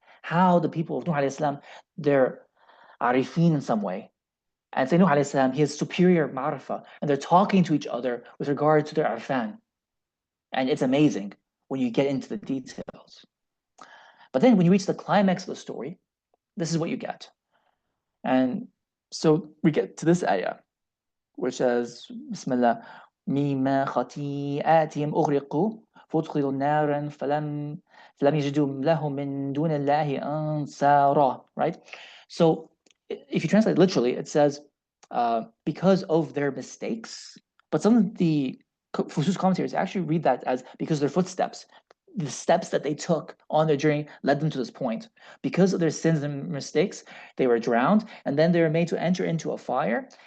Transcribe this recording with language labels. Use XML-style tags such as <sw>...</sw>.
<en>How the people of Nuh they're arifin in some way, and Sayyidina Nuh he has superior ma'rifah, and they're talking to each other with regard to their arfan, and it's amazing when you get into the details. But then when you reach the climax of the story, this is what you get. And so we get to this ayah, which says,</en> <ar>Bismillah, مِمَّا خَطِيئَاتِهِمْ أُغْرِقُوا فَأُدْخِلُوا نَارًا فَلَمْ يَجِدُوا لَهُم مِّن دُونِ اللَّهِ أَنصَارًا,</ar> <en>right? So if you translate literally, it says, because of their mistakes, but some of the Fusus commentators actually read that as because of their footsteps. the steps that they took on their journey led them to this point. Because of their sins and mistakes, they were drowned, and then they were made to enter into a fire.</en>